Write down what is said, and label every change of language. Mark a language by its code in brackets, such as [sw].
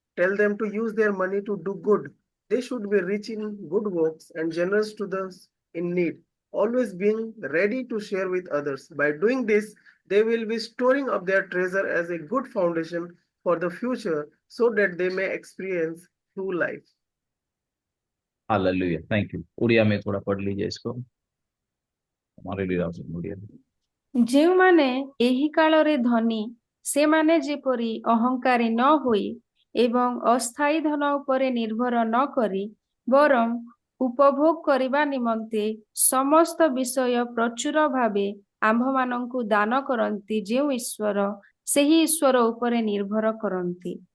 [en] Tell them to use their money to do good. They should be rich in good works and generous to those in need, always being ready to share with others. By doing this, they will be storing up their treasure as a good foundation for the future so that they may experience true life. Hallelujah. Thank you. [hi] Odia में थोड़ा पढ़ लीजिए इसको, हमारे लिए उड़िया में। [or] ଯେଉଁମାନେ ଏହି କାଳରେ ଧନୀ, ସେମାନେ ଯେପରି ଅହଙ୍କାରୀ ନ ହୋଇ ଏବଂ ଅସ୍ଥାୟୀ ଧନ ଉପରେ ନିର୍ଭର ନ କରି ବରଂ ଉପଭୋଗ କରିବା ନିମନ୍ତେ ସମସ୍ତ ବିଷୟ ପ୍ରଚୁର ଭାବେ ଆମ୍ଭମାନଙ୍କୁ ଦାନ କରନ୍ତି, ଯେଉଁ ଈଶ୍ୱର ସେହି ଈଶ୍ୱର ଉପରେ ନିର୍ଭର କରନ୍ତି।